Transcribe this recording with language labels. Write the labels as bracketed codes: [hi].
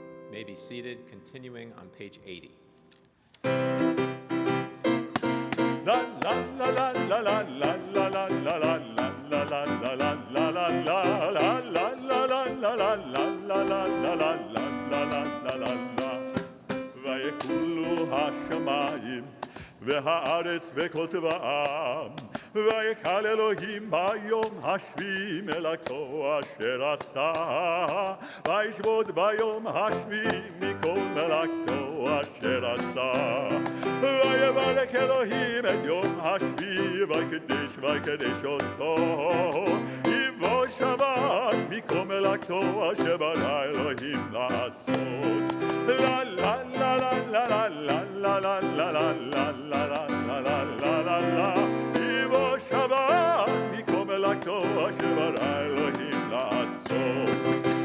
[en] May be seated, continuing on page 80. La la la la la la la la la la la la la la la la la la la la la la la la la la la. [he] ויקולו השמיים והארץ וכל טבעם, ויקל אלוהים ביום השביעי מלאכתו אשר עשה, וישבות ביום השביעי מכל מלאכתו אשר עשה. ויברך אלוהים את יום השביעי ויקדש אותו, יבוא שבת מכל מלאכתו אשר ברא אלוהים לעשות. La la la la la la la la la la la la la la la la la la. יבוא שבת מכל מלאכתו אשר ברא אלוהים לעשות.